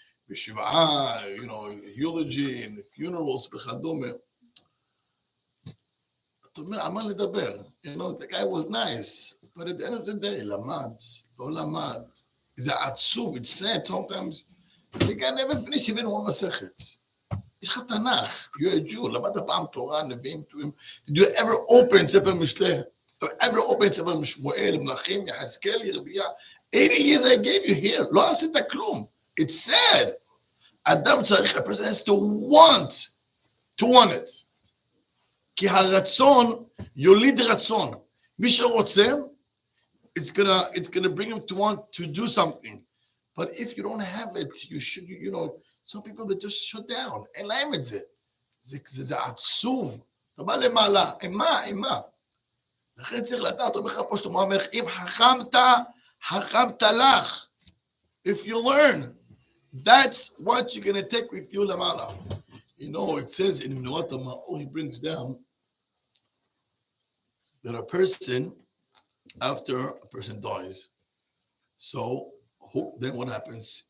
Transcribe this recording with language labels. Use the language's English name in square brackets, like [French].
[Hebrew] בשבעה, [English] eulogy and funerals [Hebrew] וכדומה. אתה אומר, על מה לדבר? [English] The guy was nice, but at the end of the day, [Hebrew] למד, לא למד. זה עצוב, [English] it's sad sometimes. The guy never finished even one מסכת. [Hebrew] יש לך תנ"ך, [English] you're a Jew, [Hebrew] למדת פעם תורה, נביאים, כתובים. [English] Did you ever open ספר משלי? ever open ספר שמואל, מלכים, יחזקאל, ירמיה? 80 years I gave you here, [Hebrew] לא עשית כלום. [English] It's sad. [Hebrew] אדם צריך, [English] a person has to want it. [Hebrew] כי הרצון יוליד רצון. מי שרוצה, [English] it's gonna bring him to want to do something. But if you don't have it, you should, some people that just shut down. [Hebrew] אין להם את זה. זה עצוב. אתה בא למעלה, מה? לכן צריך לדעת, אומר לך פה שלמה המלך, אם חכמת לך. [English] If you learn, that's what you're gonna take with you [Hebrew] למעלה. [English] It says in Yonatan Admoni, he brings down that a person, after a person dies, so then what happens?